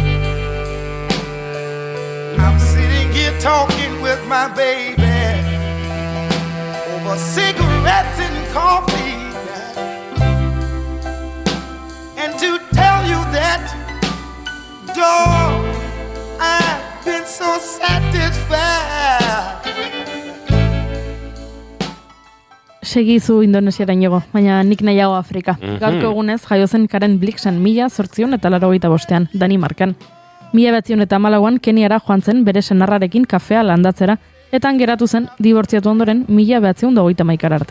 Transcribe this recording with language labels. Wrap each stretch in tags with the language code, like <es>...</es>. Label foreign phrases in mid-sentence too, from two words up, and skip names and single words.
<en>I'm sitting here talking with my baby over cigarettes and coffee. And to tell you that, dog, I've been so satisfied.</en> <eu>Segizu Indonesiara inigo, baina nik nahiago Afrika. Gaurko egunez jaio zen Karen Blixen 1885 Danimarkan. 1914an Keniara joan zen bere senarrarekin kafea landatzera, eta geratu zen dibortziatu ondoren 1931 arte.</eu>